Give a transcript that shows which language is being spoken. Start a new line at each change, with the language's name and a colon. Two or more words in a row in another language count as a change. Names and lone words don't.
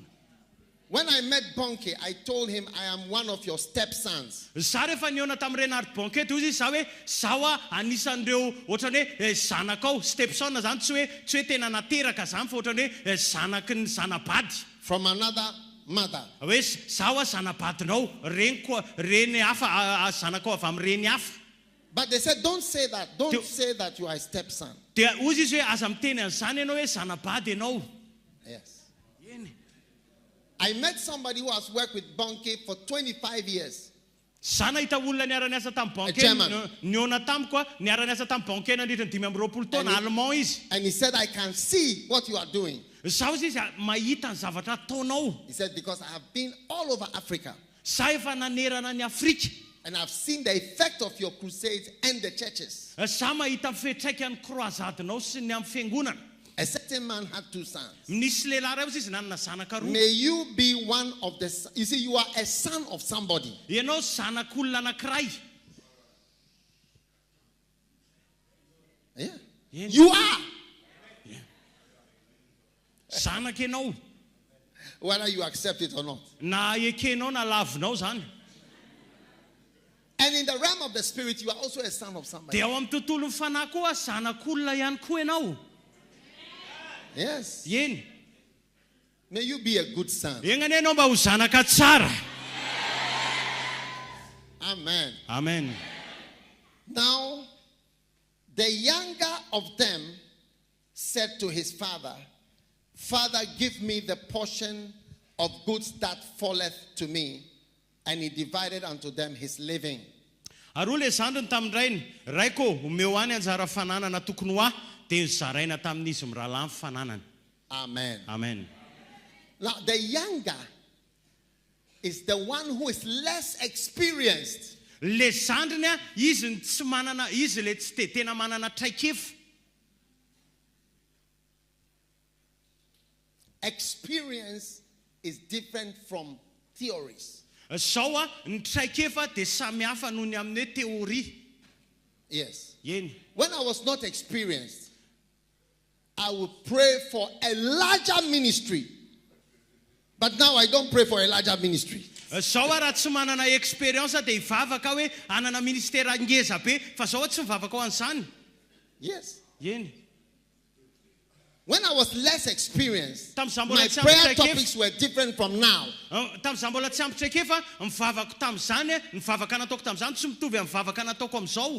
English: When I met Bonke, I told him, I am one of your stepsons.
Malagasy: Za rehefa niona tamin'ny Renard Bonke toy izy za hoe zaho anisan'ireo ohatrany hoe zanakao stepson zany tsy hoe tena nateraka zany fa ohatrany hoe zanaky ny zanabady
English: From another mother.
Malagasy: hoe zaho zanabadinao reny hafa zanakao avy amin'ny reny hafa.
English: But they said, don't say that. Don't say that you are a stepson.
Malagasy: Dia ozy izy hoe aza miteny an'izany ianao hoe zanabady ianao.
English: Yes. I met somebody who has worked with Bonke for 25 years.
Malagasy: Sana ita olona niara-niasa tamin'ny Bonke niona tamiko niara-niasa tamin'ny Bonke nandritra ny 5 amby 20 taona allemand izy.
English: And he said, I can see what you are doing.
Malagasy: Zaho izy mahita ny zavatra ataonao.
English: He said, because I have been all over Africa.
Malagasy: Sa efa nanerana ny Afrika.
English: And I've seen the effect of your crusades and the churches.
Malagasy: Sa mahita fetraikany croisadinao sy ny amin'ny fiangonana.
English: A certain man had 2 sons.
Malagasy: Nisy lehilahy ray izy nanana zanaka roa.
English: May you be one of the... You see, you are a son of somebody.
Malagasy: Ianao zanak'olona anankiray.
English: Yeah. You are.
Malagasy: Zanak ianao.
English: Whether you accept it or not.
Malagasy: Na ekenao na lavinao zany.
English: And in the realm of the spirit, you are also a son of somebody.
Malagasy: Dia ao amin'ny tontolon'ny fanahy koa zanak'olona ihany koa ianao.
English: Yes.
Malagasy: Yeny.
English: May you be a good son.
Malagasy: Enany ianao mba ho zanaka tsara.
English: Amen.
Malagasy: Amen.
English: Now, the younger of them said to his father, Father, give me the portion of goods that falleth to me. And he divided unto them his living.
Malagasy: Aroa le zandriny tamin'ny raiko omeo any anjara fananana tokony ho ahy dia zaraina tamin'izy mirahalahy fananana.
English: Amen.
Malagasy: Amen.
English: Now, the younger is the one who is less experienced.
Malagasy: Le zandriny izy tsy manana izy le tsy tena manana traikefa.
English: Experience is different from theories.
Malagasy: Sao ny traikefa dia samy hafa noho ny amin'ny hoe teoria.
English: Yes.
Malagasy: Yeny.
English: When I was not experienced, I would pray for a larger ministry. But now I don't pray for a larger ministry.
Malagasy: Sao raha tsy manana experience dia hivavaka hoe anana ministera ngeza be fa sao tsy mivavaka ho an'izany.
English: Yes.
Malagasy: Yeny.
English: When I was less experienced, my
Malagasy: Tam'izany
English: prayer topics were different from now.
Malagasy: Tam'izany mbola tsy ampy traikefa mivavaka tamin'izany ny vavaka nataoko tamin'izany tsy mitovy amin'ny vavaka nataoko amin'izao.